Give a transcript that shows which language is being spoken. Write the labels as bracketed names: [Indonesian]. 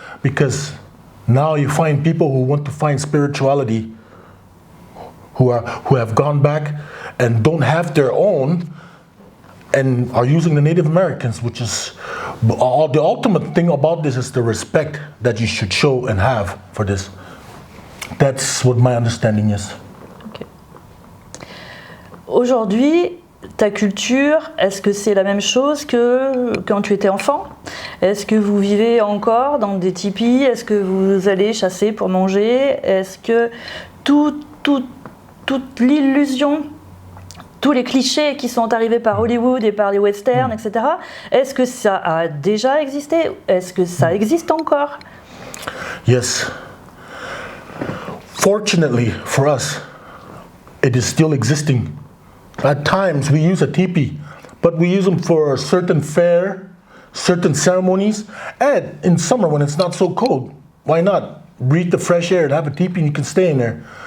[English] Because now you find people who want to find spirituality, who have gone back and don't have their own, and are using the Native Americans, which is the ultimate thing about this is the respect that you should show and have for this. That's what my understanding is. Okay. [French] Aujourd'hui, ta culture, est-ce que c'est la même chose que quand tu étais enfant? Est-ce que vous vivez encore dans des tipis? Est-ce que vous allez chasser pour manger? Est-ce que toute l'illusion, tous les clichés qui sont arrivés par Hollywood et par les westerns, etc., est-ce que ça a déjà existé? Est-ce que ça existe encore? [English] Yes. Fortunately for us, it is still existing. At times we use a teepee, but we use them for a certain fair, certain ceremonies, and in summer when it's not so cold, why not breathe the fresh air and have a teepee and you can stay in there.